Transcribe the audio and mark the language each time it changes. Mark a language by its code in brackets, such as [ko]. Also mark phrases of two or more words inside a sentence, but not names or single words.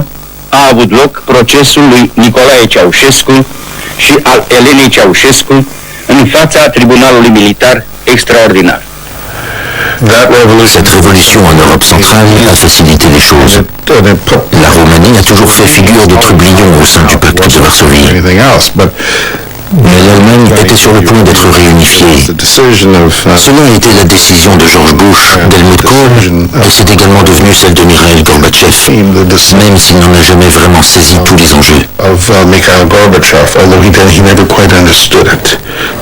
[ro] a avut loc procesul lui Nicolae Ceausescu și al Elenei Ceausescu în fața Tribunalului Militar Extraordinar. [fr] Cette révolution en Europe centrale a facilité les choses. La Roumanie a toujours fait figure de trublion au sein du pacte de Varsovie. Mais l'Allemagne était sur le point d'être réunifiée. Cela a été la décision de George Bush, d'Helmut Kohl, et c'est également devenu celle de Mikhail Gorbatchev, même s'il n'en a jamais vraiment saisi tous les enjeux.